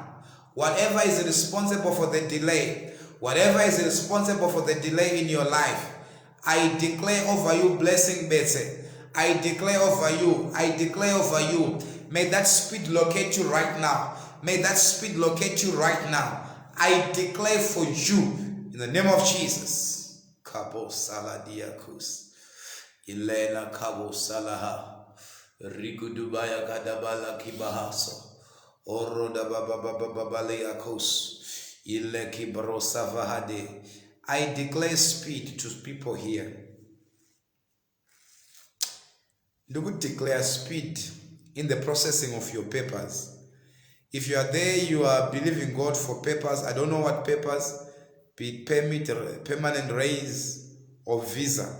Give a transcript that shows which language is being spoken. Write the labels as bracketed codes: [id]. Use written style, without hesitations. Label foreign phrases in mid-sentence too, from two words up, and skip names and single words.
[en] Whatever is responsible for the delay, whatever is responsible for the delay in your life, I declare over you, blessing, Betsy. I declare over you, I declare over you. May that speed locate you right now. May that speed locate you right now. I declare for you, in the name of Jesus. Kabo saladiakus. Ilena kabo salaha. Rigudubaya kadabala kibahaso. Oroda bababababaleakos. Ile kibrosavahade. I declare speed to people here. Do we declare speed in the processing of your papers? If you are there, you are believing God for papers. I don't know what papers, be it permit, permanent raise, or visa.